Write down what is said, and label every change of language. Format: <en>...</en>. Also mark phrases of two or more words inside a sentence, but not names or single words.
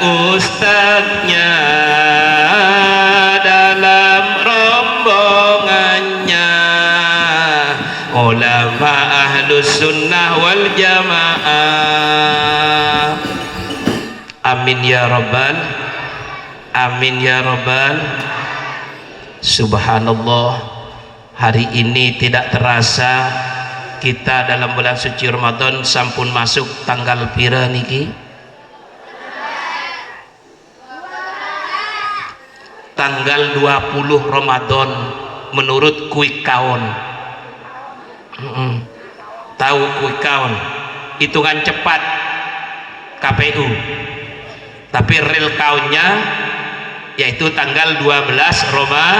<id>ustadznya dalam rombongannya ulama</id> <ar>أهل السنة والجماعة. آمين يا رب، آمين يا رب.</ar> <id>Subhanallah, hari ini tidak terasa kita dalam bulan suci Ramadan sampun masuk</id> <jv>tanggal pira niki?</jv> <id>Tanggal 20 Ramadan menurut</id> <en>quick count.</en> <id>Tahu</id> <en>quick count,</en> <id>hitungan cepat KPU, tapi</id> <en>real countnya</en> <id>yaitu tanggal 12 Ramadan.</id>